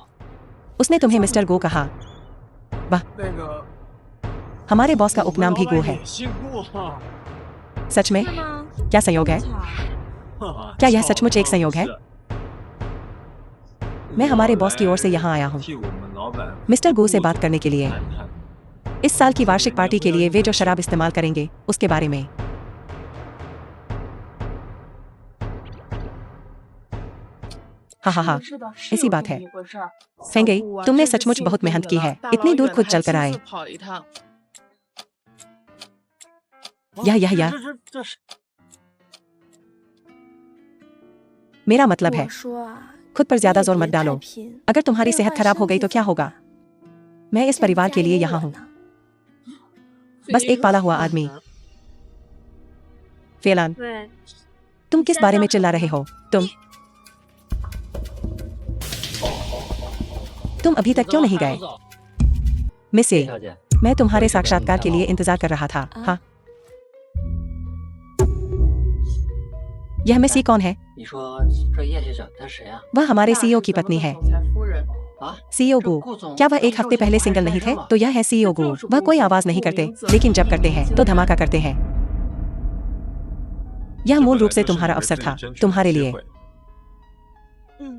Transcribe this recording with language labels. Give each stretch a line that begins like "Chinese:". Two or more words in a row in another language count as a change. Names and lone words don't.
Hindi: उसने तुम्हें मिस्टर गो कहा। वाह,
Chinese: 那个
Hindi: हमारे बॉस का उपनाम भी गो है।
Chinese: 姓顾哈，
Hindi: सच में? क्या संयोग है? क्या यह सचमुच एक संयोग है? मैं हमारे बॉस की ओर से यहाँ आया हूँ
Chinese: 替我们老板
Hindi: मिस्टर गो से बात करने के लिए।
Chinese: 谈谈。
Hindi: इस साल की वार्षिक पार्टी के लिए वे जो शराब इस्तेमाल करेंगे उसके बारे में। हाँ हाँ हाँ, ऐसी बात है। फेंगे, तुमने सचमुच बहुत मेहनत की है, इतनी दूर खुद चलकर आए। यह
Chinese: 这是
Hindi: मेरा मतलब है,
Chinese: 我说啊，
Hindi: खुद पर ज्यादा जोर मत
Chinese: 别
Hindi: डालो।
Chinese: 太拼
Hindi: अगर तुम्हारी सेहत खराब हो गई तो क्या होगा? मैं इस परिवार के लिए यहाँ हूँ, बस एक पाला हुआ आदमी। फेलान,
Chinese: 对，
Hindi: तुम किस बारे में चिल्ला रहे हो? तुम अभी तक क्यों नहीं गए?
Chinese: 郭总，
Hindi: मिसे,
Chinese: 小姐，
Hindi: मैं तुम्हारे साक्षात्कार के लिए इंतजार कर रहा था। हाँ, यह मिसी कौन है?
Chinese: 你说这叶先生他是谁啊？
Hindi: वह हमारे सीईओ की पत्नी है।
Chinese: 啊，
Hindi: सीईओ गो, क्या वह एक हफ्ते पहले सिंगल नहीं थे? तो यह है सीईओ गो। वह कोई आवाज नहीं करते, लेकिन जब करते हैं तो धमाका करते हैं। यह मूल रूप से तुम्हारा अवसर था, तुम्हारे लिए।
Chinese: 嗯